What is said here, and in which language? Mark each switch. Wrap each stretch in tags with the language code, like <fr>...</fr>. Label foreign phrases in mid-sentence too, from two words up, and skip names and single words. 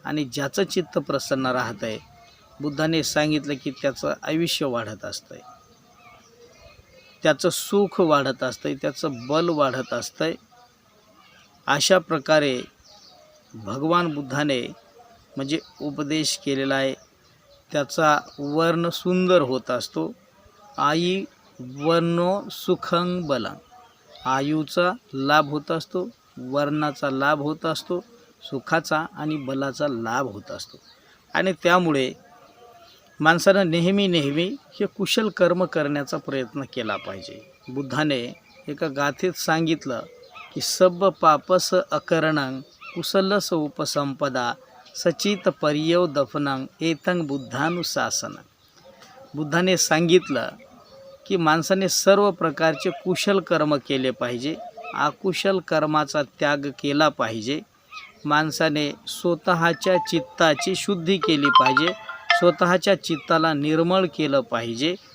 <mr>आणि ज्याचं चित्त प्रसन्न राहतं आहे, बुद्धाने सांगितलं की त्याचं आयुष्य वाढत असतं आहे, त्याचं सुख वाढत असतं आहे, त्याचं बल वाढत असतं आहे. अशा प्रकारे भगवान बुद्धाने म्हणजे उपदेश केलेला आहे. त्याचा वर्ण सुंदर होत असतो.</mr> <pi>आई वर्णो सुखं बलं,</pi> <mr>आयुचा लाभ होत असतो, वर्णाचा लाभ होत असतो, सुखाचा आणि बलाचा लाभ होत असतो. आणि त्यामुळे माणसानं नेहमी हे कुशल कर्म करण्याचा प्रयत्न केला पाहिजे. बुद्धाने एका गाथेत सांगितलं की</mr> <pi>सब पापस अकरणं कुशलस उपसंपदा सचित पर्यव दफनं एतं बुद्धानुशासन.</pi> <mr>बुद्धाने सांगितलं की माणसाने सर्व प्रकारचे कुशल कर्म केले पाहिजे, अकुशल कर्माचा त्याग केला पाहिजे. माणसाने स्वतःच्या चित्ताची शुद्धी केली पाहिजे, स्वतःच्या चित्ताला निर्मळ केलं पाहिजे.</mr>